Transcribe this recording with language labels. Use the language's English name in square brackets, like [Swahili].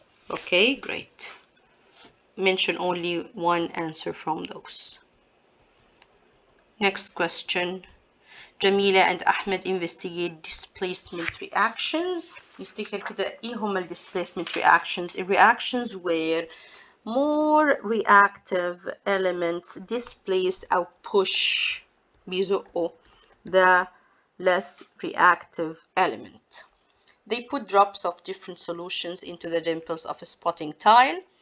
[English] Okay, great. Mention only one answer from those. Next question. Jamila and Ahmed investigate displacement reactions. [Arabic] نفتكر كده ايه هما ال displacement reactions. [English] Reactions where more reactive elements displace أو push بيزقوا the less reactive element. They put drops of different solutions into the dimples of a spotting tile.